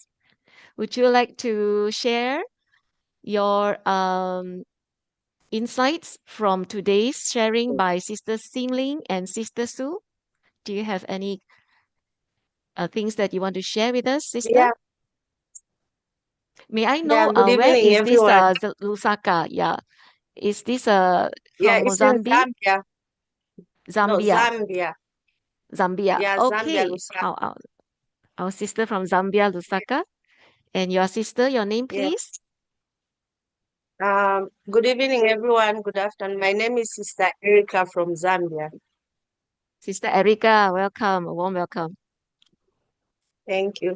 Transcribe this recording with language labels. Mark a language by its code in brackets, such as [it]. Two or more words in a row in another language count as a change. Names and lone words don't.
[en] Would you like to share your insights from today's sharing by Sister Xingling and Sister Sue? Do you have any things that you want to share with us, sister? Yeah, May I know good where evening, is this everyone. Lusaka? Yeah. Is this Yeah, from it's in Mozambique? Zambia. No, Zambia. Zambia. Zambia. Yeah, Zambia, Okay. Lusaka. Our sister from Zambia, Lusaka. And your sister, your name, Yeah. please? Good evening, everyone. Good afternoon. My name is Sister Erica from Zambia. Sister Erica, welcome. A warm welcome. Thank you.